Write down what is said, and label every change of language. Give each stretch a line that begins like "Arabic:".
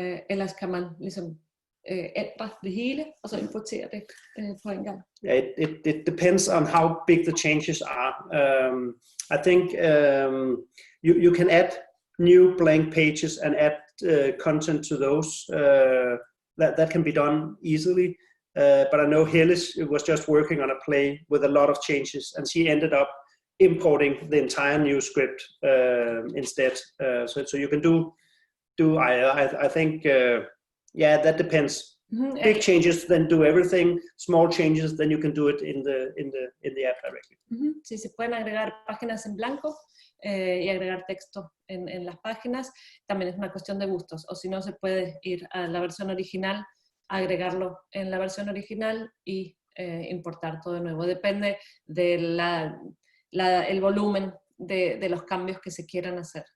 Danish: Ellers kan man ligesom ændre det hele, og så importere det på en gang.
English: Yeah, it depends on how big the changes are. I think you can add new blank pages and add content to those. That can be done easily. But I know Helle was just working on a play with a lot of changes, and she ended up importing the entire new script instead. So you can do. I think yeah, that depends. Big changes, then do everything. Small changes, then you can do it in the app directly.
Spanish: Sí, se pueden agregar páginas en blanco y agregar texto en las páginas. También es una cuestión de gustos. O si no, se puede ir a la versión original, agregarlo en la versión original y importar todo de nuevo. Depende del el volumen de los cambios que se quieran hacer.